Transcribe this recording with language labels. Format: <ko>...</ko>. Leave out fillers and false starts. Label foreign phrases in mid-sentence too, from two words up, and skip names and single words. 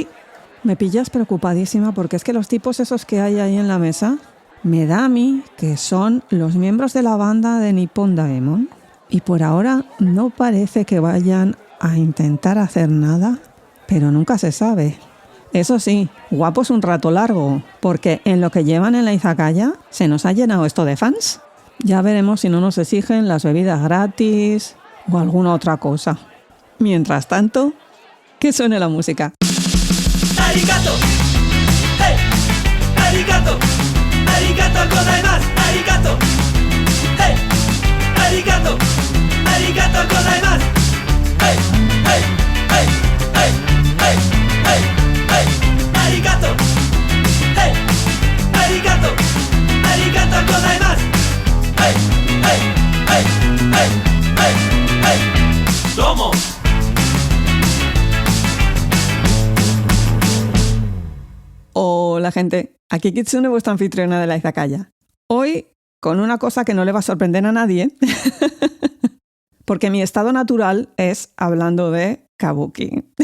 <es>Me pillas preocupadísima porque es que los tipos esos que hay ahí en la mesa me da a mí que son los miembros de la banda de Nippon Daemon y por ahora no parece que vayan a intentar hacer nada, pero nunca se sabe. Eso sí, guapos un rato largo, porque en lo que llevan en la izakaya se nos ha llenado esto de fans. Ya veremos si no nos exigen las bebidas gratis o alguna otra cosa. Mientras tanto, que suene la música.</es> <ja>¡ありがとう! ¡Hey! ¡ありがとう! ¡ありがとうございます! ¡ありがとう! ¡Hey! ¡ありがとう! ¡ありがとうございます! ¡Hey! ¡Hey! ¡Hey! ¡Hey! ¡Hey! ¡Hey! ¡Hey! ¡ありがとう! ¡Hey! ¡ありがとう! ¡ありがとうございます! ¡Hey! ¡Hey! ¡Hey! ¡Hey! ¡Hey! ¡Hey!</ja> <es>¡Domo! Hola gente, aquí Kitsune, vuestra anfitriona de la izakaya. Hoy con una cosa que no le va a sorprender a nadie, porque mi estado natural es hablando de kabuki.</es>